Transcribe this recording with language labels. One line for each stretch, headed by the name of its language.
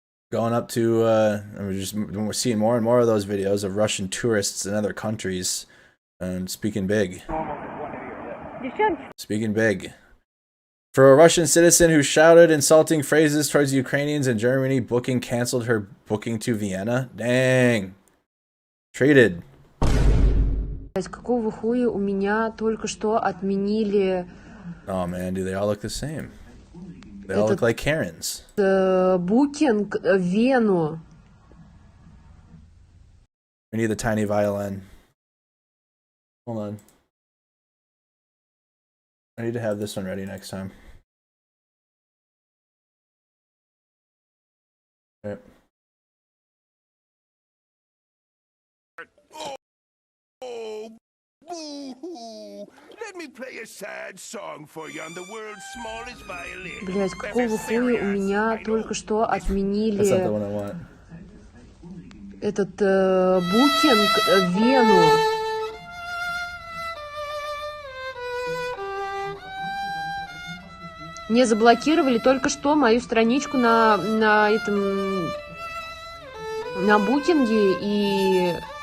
English: going up to, we're seeing more and more of those videos of Russian tourists in other countries and speaking big. Speaking big. For a Russian citizen who shouted insulting phrases towards Ukrainians in Germany, booking canceled her booking to Vienna. Dang. Treated.
Russian: Какого хуя у меня только что отменили...
English: Oh man, do they all look the same? They all look like Karens.
Russian: Букинг в Вену.
English: We need the tiny violin. Hold on. I need to have this one ready next time. Okay. Oh, boo-hoo! Let me play a sad song for you on the world's smallest violin.
Russian: Блять, какого хуя у меня только что отменили этот букинг в Вену. Мне заблокировали только что мою страничку на букинге и...